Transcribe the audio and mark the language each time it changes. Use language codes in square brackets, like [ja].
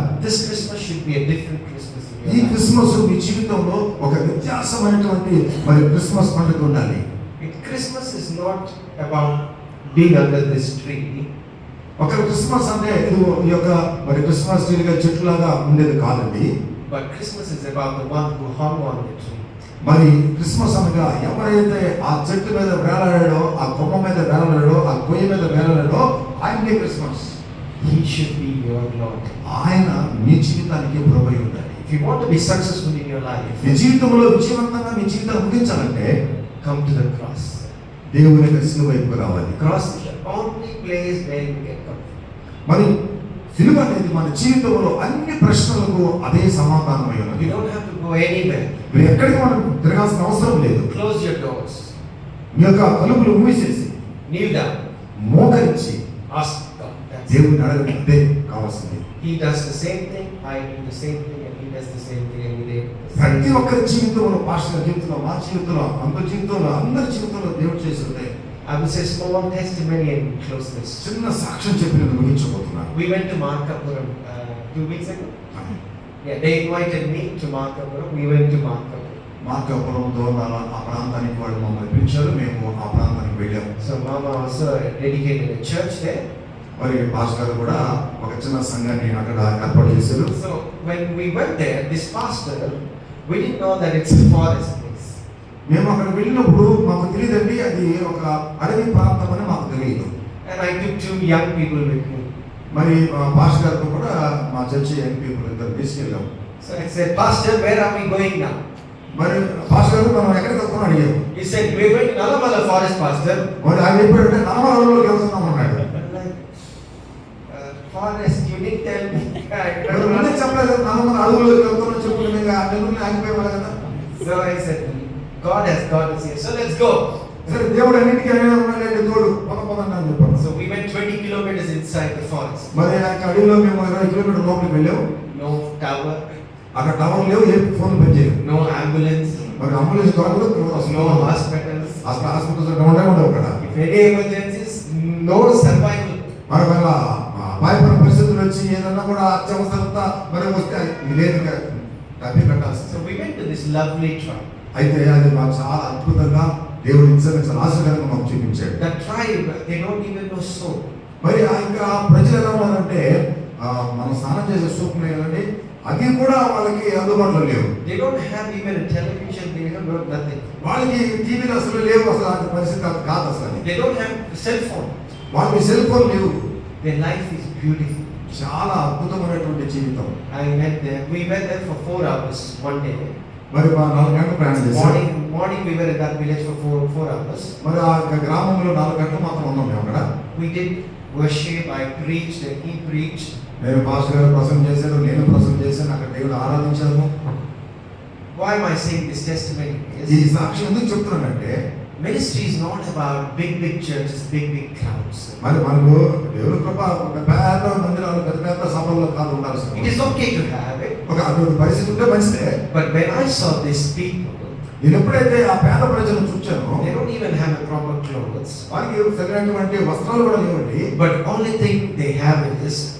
[en] this Christmas should be a different Christmas in [te] ఈ [en] your life. [te] Christmas మీ జీవితంలో ఒక వ్యత్యాసమైనటువంటి మరి క్రిస్మస్ పండుగ ఉండాలి. [en] Christmas is not about being under this tree. [te] ఒక క్రిస్మస్ అంటే ఇది ఈ యొక్క మరి క్రిస్మస్ ట్రీగా చెట్టులాగా ఉండేది కాదండి. [en] But Christmas is about the one who hung on the tree. [te] మరి క్రిస్మస్ అనగా ఎవరైతే ఆ చెట్టు మీద వేలాడాడో, ఆ కొమ్మ మీద వేలాడాడో, ఆ కొయ్య మీద వేలాడాడో ఆయనే Christmas. [en] He should be your Lord. [te] ఆయన మీ జీవితానికి ప్రభువై ఉండాలి. [en] If you want to be successful in your life, [te] మీ జీవితంలో విజయవంతంగా మీ జీవితాన్ని ముగించాలంటే [en] come to the cross. [te] దేవుని యొక్క సిలువ వైపుకు రావాలి. [en] Cross is the only place where you get comfort. [te] మరి సిలువ అనేది మన జీవితంలో అన్ని ప్రశ్నలకు అదే సమాధానమై ఉన్నది. [en] You don't have to go anywhere. [te] మీరు ఎక్కడికి మనం తిరగాల్సిన అవసరం లేదు. [en] Close your doors. [te] మీ యొక్క తలుపులు మూసేసి [en] Kneel down. [te] మోకరించి [en] Ask God. That's it. [te] దేవుని అడగదే కావాల్సింది. [en] He does the same thing. I do the same thing, and He does the same thing every day. [te] ప్రతి ఒక్కరి జీవితంలో, పాస్టర్ జీవితంలో, మా జీవితంలో, అందరి జీవితంలో, అందరి జీవితంలో దేవుడు చేసిందే. [en] I will say small testimony and close this. [te] చిన్న సాక్ష్యం చెప్పి నేను ముగించబోతున్నాను. [en] We went to Markapuram 2 weeks ago. Yeah, they invited me to Markapuram. We went to Markapuram. [te] Markapuram Dornala ఆ ప్రాంతానికి వాళ్ళు మమ్మల్ని పిలిచారు, మేము ఆ ప్రాంతానికి వెళ్ళాము. [en] So Mama also dedicated a church there. [te] మరి పాస్టర్ గారు కూడా ఒక చిన్న సంఘాన్ని అక్కడ ఏర్పాటు చేశారు. [en] So when we went there, this pastor, we didn't know that it's a forest place. [te] మేము అక్కడ వెళ్ళినప్పుడు మాకు తెలియదండి అది ఒక అడవి ప్రాంతం అని మాకు తెలియదు. [en] And I took 2 young people with me. [te] మరి పాస్టర్ గారితో కూడా మా చర్చి [en] young people [te] ఇద్దరు తీసుకెళ్ళాము. [en] So I said, Pastor, where are we going now? [te] మరి పాస్టర్ గారు మనం ఎక్కడికి వెళ్తామని అడిగాము. [en] He said, we're going to Nalamala Forest, Pastor. [te] మరి ఆయన చెప్పాడంటే నలమల అడవుల్లోకి వెళ్తున్నాం అన్నాడు. [en] I'm like, forest, you didn't tell me. [te] మరి ముందే చెప్పలేదు, నలమల అడవుల్లోకి వెళ్తున్నాం చెప్పుకుంటే మేము ఆ నెల్లూరుని ఆగిపోయేవాళ్ళు కదా. [en] So I said, God has got us here. So let's go. [te] సరే దేవుడు అన్నింటికీ ఆయన ఉన్నాడంటే తోడు పదండి అని చెప్పాను. [en] So we went 20 kilometers inside the forest. [te] మరి ఆ అడవిలో మేము 20 కిలోమీటర్ల లోపలికి వెళ్ళాము. [en] No tower, [te] అక్కడ టవర్ లేవు, ఏ ఫోన్ పనిచేయవు. [en] no ambulance, [te] మరి అంబులెన్స్ దొరకదు, [en] no hospitals. [te] అసలు హాస్పిటల్స్ ఉండవు అక్కడ. [en] If any emergencies, no survival. [te] మరి వాళ్ళ అపాయపర పరిస్థితులు వచ్చి ఏదన్నా కూడా అత్యవసరత మరి వస్తే లేదు డబ్బి పెట్టాల్సింది. [en] So we went to this lovely tribe. [te] అయితే అది మాకు చాలా అద్భుతంగా దేవుడు నిజంగా చాలా ఆశీర్వాదంగా మాకు చూపించాడు. [en] That tribe, they don't even know soap. [te] మరి ఆ ఇంకా ప్రజలు ఎలా ఉన్నారంటే మనం స్నానం చేసే సోప్ కదండి, అది కూడా వాళ్ళకి అందుబాటులో లేవు. [en] They don't have even a television, they have nothing. [te] వాళ్ళకి టీవీలు అసలు లేవు, అసలు ఆ పరిస్థితి కాదు అసలు అది. [en] They don't have cell phone. [te] వాళ్ళకి సెల్ ఫోన్ లేవు. [en] Their life is beautiful. [te] చాలా అద్భుతమైనటువంటి జీవితం. [en] I went there. We went there for 4 hours one day. [te] మరి మా 4 గంటలు ప్రయాణం చేశాం. [en] Morning we were in that village for 4 hours. [te] మరి ఆ గ్రామంలో 4 గంటలు మాత్రం ఉన్నాం మేము అక్కడ. [en] We did worship. I preached and he preached. [te] నేను పాస్టర్ గారు ప్రసంగం చేశాను, నేను ప్రసంగం చేశాను, అక్కడ దేవుడు ఆరాధించాము. [en] Why am I saying this testimony? [te] ఈ [en] Is [te] సాక్ష్యం ఎందుకు చెప్తున్నానంటే [en] ministry is not about big churches, big crowds. [te] మరి మనకు దేవుని కృప ఒక పెద్ద మందిరాలు, పెద్ద సభల్లో కాదు ఉండాల్సింది. [en] It is okay to have it. [te] ఒక అటువంటి పరిస్థితి ఉంటే మంచిదే. [en] But when I saw these people, [te] నేను ఎప్పుడైతే ఆ పేద ప్రజలను చూచానో [en] they don't even have a proper clothes. [te] వారికి సరైనటువంటి వస్త్రాలు కూడా లేవండి. [en] But only thing they have is